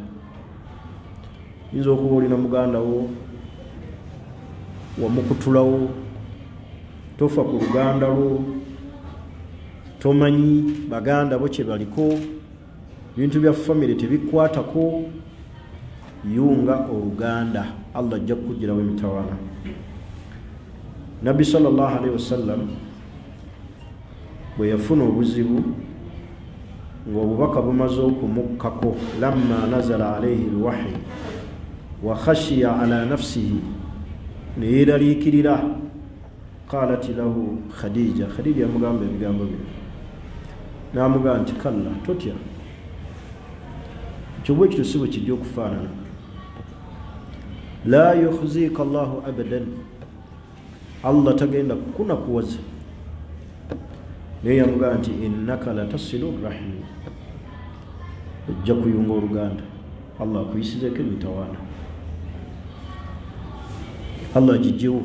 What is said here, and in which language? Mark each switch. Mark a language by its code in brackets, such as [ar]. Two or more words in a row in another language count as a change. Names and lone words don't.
[lg] Yinza okuba olina muganda wo wamukutulawo, tofa ku luganda lwo, tomanyi baganda bo kye baliko, ebintu bya famire tebikwatako, yunga oluganda, Allah ajja kukugirawo emitawaana. Nabbi [ar] صلى الله عليه وسلم [lg] bwe yafuna obuzibu ng'obubaka bumaze okumukkako, [ar] لما نزل عليه الوحي وخشي على نفسه, [lg] ne yeeraliikirira, [ar] قالت له خديجة, [lg] Khadija yamugamba ebigambo bino, n'amugamba nti kalla, totya, ekyo bwe kityo si bwe kijja okufaanana. [ar] لا يخزيك الله أبدا, [lg] Allah tagenda kukunakuwaza. Naye yamugamba nti [ar] إنك لتصل الرحم, [lg] ojja kuyunga oluganda, Allah akuyisizeko emitawaana, Allah agijjewo.